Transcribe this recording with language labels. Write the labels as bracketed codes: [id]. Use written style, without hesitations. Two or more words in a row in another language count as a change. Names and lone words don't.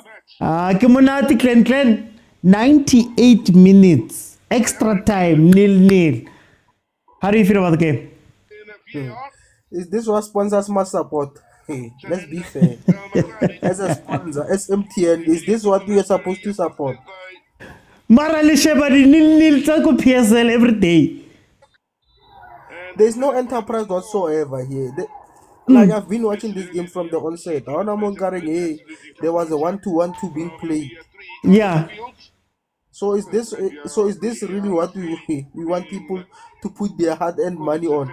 [en] Kemonati, Glenn. 98 minutes. Extra time, 0-0. How do you feel about the game? Is this what sponsors must support? Hey, let's be fair. As a sponsor, as MTN, is this what we are supposed to support? [st] Mara le shebadi 0-0 tsa ko PSL [en] every day. There's no enterprise whatsoever here. Like I've been watching this game from the onset. Hey, there was a 1-2-1-2 being played. Yeah. So is this really what we want people to put their hard-earned money on?